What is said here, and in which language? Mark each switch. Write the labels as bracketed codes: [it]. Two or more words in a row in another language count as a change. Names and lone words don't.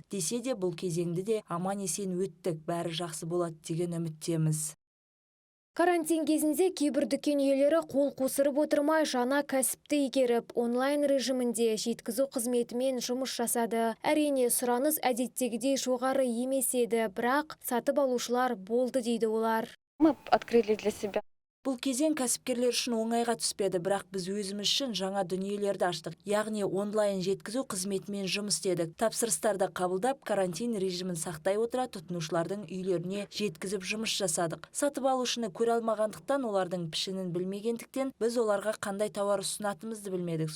[kk] Десе де бұл кезеңді де аман есен өттік, бәрі жақсы болады деген үміттеміз. Карантин кезінде кейбір дүкен иелері қол қусырып отырмай жаңа кәсіпті игеріп, онлайн режимінде жеткізу қызметімен жұмыс жасады. Әрине, сұраныс әдеттегідей жоғары емес еді, бірақ сатып алушылар болды дейді олар. [ru] Мы открыли для себя. [kk] Бұл кезең кәсіпкерлер үшін оңайға түспеді, бірақ біз өзіміз үшін жаңа дүниелерді аштық. Яғни онлайн жеткізу қызметімен жұмыс істедік. Тапсырыстарды қабылдап, карантин режимін сақтай отыра тұтынушылардың үйлеріне жеткізіп жұмыс жасадық. Сатып алушыны көре алмағандықтан, олардың пішінін білмегендіктен, біз оларға қандай тауар ұсынатынымызды білмедік.